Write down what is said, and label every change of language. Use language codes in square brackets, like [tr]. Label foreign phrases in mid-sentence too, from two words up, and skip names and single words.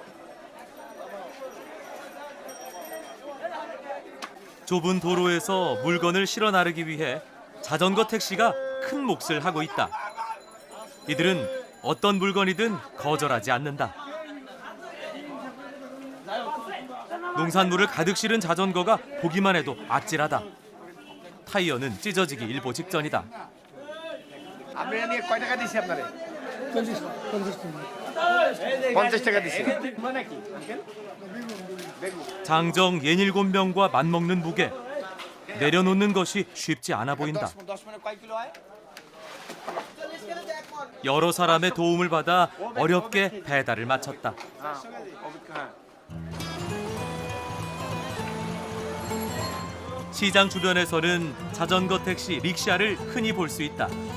[ko] 좁은 도로에서 물건을 실어 나르기 위해 자전거 택시가 큰 몫을 하고 있다. 이들은 어떤 물건이든 거절하지 않는다. 농산물을 가득 실은 자전거가 보기만 해도 아찔하다. 타이어는 찢어지기 일보 직전이다. [bn] আপনি নিয়ে কয় টাকা দিছি আপনারে? 50 টাকা দিছি। মানে কি? [ko] 장정 67명과 맞먹는 무게. 내려놓는 것이 쉽지 않아 보인다. [bn] 10 মানে কয় কিলো হয়? [ko] 여러 사람의 도움을 받아 어렵게 배달을 마쳤다. 시장 주변에서는 자전거 택시, 릭샤를 흔히 볼 수 있다.